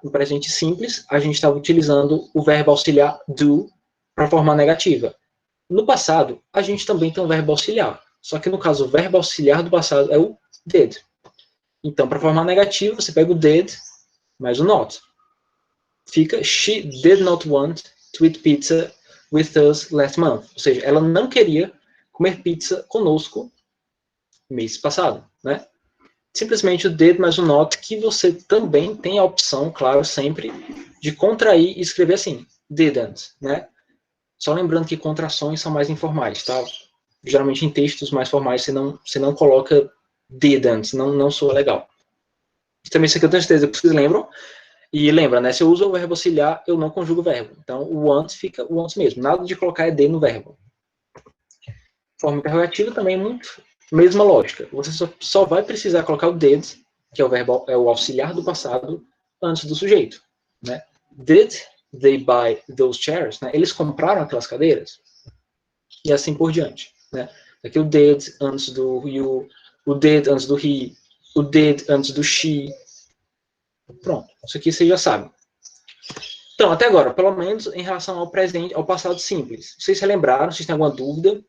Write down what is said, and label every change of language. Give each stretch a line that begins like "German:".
Portuguese: No presente simples, a gente estava utilizando o verbo auxiliar do para formar negativa. No passado, a gente também tem um verbo auxiliar, só que no caso, o verbo auxiliar do passado é o did. Então, para formar negativa, você pega o did mais o not. Fica,
English: she did not want to eat pizza with us last month.
Portuguese: Ou seja, ela não queria comer pizza conosco mês passado, né? Simplesmente o did mais o not, que você também tem a opção, claro, sempre, de contrair e escrever assim, didn't, né? Só lembrando que contrações são mais informais, tá? Geralmente em textos mais formais você não coloca didn't, não soa legal. Também isso aqui eu tenho certeza que vocês lembram. E lembra, né? Se eu uso o verbo auxiliar, eu não conjugo o verbo. Então, o want fica o want mesmo. Nada de colocar ed no verbo. Forma interrogativa também é muito mesma lógica. Você só vai precisar colocar o did, que é o auxiliar do passado, antes do sujeito, né?
English: Did they buy those chairs?
Portuguese: Né? Eles compraram aquelas cadeiras? E assim por diante, né? Aqui o did antes do you, o did antes do he, o did antes do she. Pronto, isso aqui você já sabe. Então, até agora, pelo menos em relação ao presente, ao passado simples. Vocês relembraram? Vocês têm alguma dúvida?